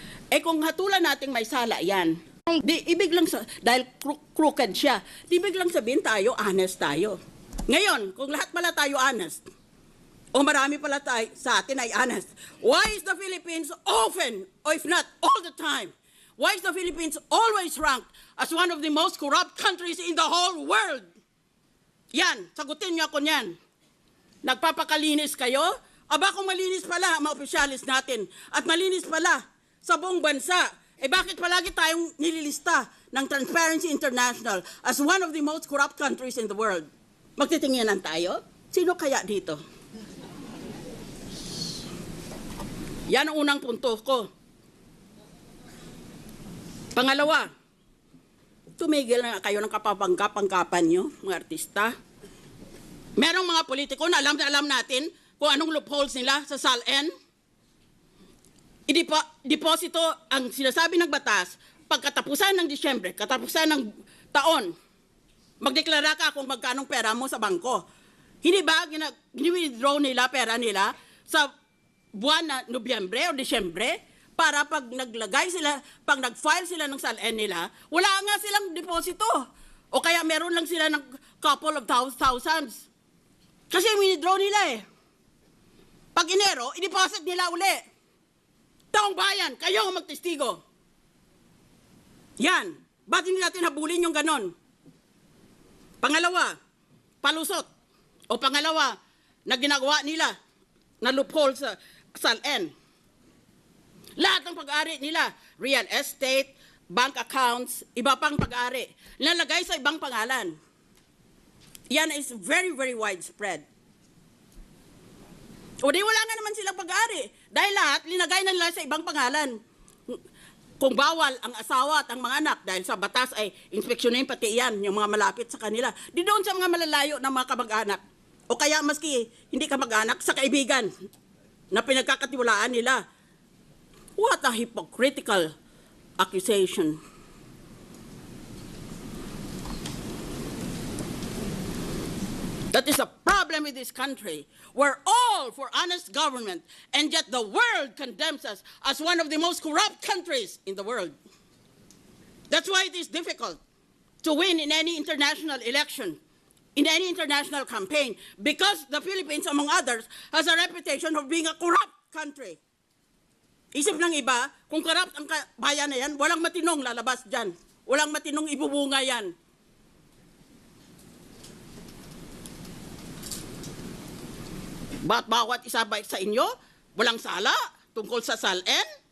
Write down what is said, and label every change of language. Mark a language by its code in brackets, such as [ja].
[tl] Eh kung hatulan nating may sala yan, di, ibig lang, dahil crooked siya, di ibig lang sabihin tayo, honest tayo. Ngayon, kung lahat pala tayo honest, o marami pala tayo sa atin ay honest, [en] why is the Philippines often, or if not all the time, why is the Philippines always ranked as one of the most corrupt countries in the whole world? [tl] Yan, sagutin niyo ako niyan. Nagpapakalinis kayo? Aba kung malinis pala ang mga opisyalis natin at malinis pala sa buong bansa, eh bakit palagi tayong nililista ng Transparency International [en] as one of the most corrupt countries in the world? [tl] Magtitinginan tayo? Sino kaya dito? Yan ang unang punto ko. Pangalawa, tumigil na kayo ng kapapangkapan nyo, mga artista. Merong mga politiko na alam natin kung anong loopholes nila sa SALN. Deposito ang sinasabi ng batas, pagkatapusan ng Disyembre, katapusan ng taon, magdeklara ka kung magkanong pera mo sa bangko. Hindi ba gini-withdraw nila pera nila sa buwan na Nobyembre o Disyembre para pag naglagay sila, pag nag-file sila ng SALN nila, wala nga silang deposito. O kaya meron lang sila ng [en] couple of thousands. [tl] Kasi withdraw nila eh. Pag Enero, i-deposit nila uli. Taong bayan, kayo ang magtestigo. Yan. Ba't hindi natin habulin yung ganon? Pangalawa, palusot. O pangalawa, na ginagawa nila na loophole sa SALN. Lahat ng pag-ari nila, real estate, bank accounts, iba pang pag-ari, nalagay sa ibang pangalan. Yan [en] is very, very widespread. [tl] O di wala nga naman silang pag-ari. Dahil lahat, linagay na nila sa ibang pangalan. Kung bawal ang asawa at ang mga anak, dahil sa batas ay inspeksyonin pati yan, yung mga malapit sa kanila. Di doon sa mga malalayo ng mga kamag-anak. O kaya maski hindi kamag-anak, sa kaibigan na pinagkakatiwalaan nila. [en] What a hypocritical accusation. That is a problem with this country. We're all for honest government, and yet the world condemns us as one of the most corrupt countries in the world. That's why it is difficult to win in any international election, in any international campaign, because the Philippines, among others, has a reputation of being a corrupt country. [tl] Isip ng iba, kung corrupt ang bayan na yan, walang matinong lalabas dyan. Walang matinong ibubunga yan. Ba't bawat isa ba sa inyo, walang sala tungkol sa SALN?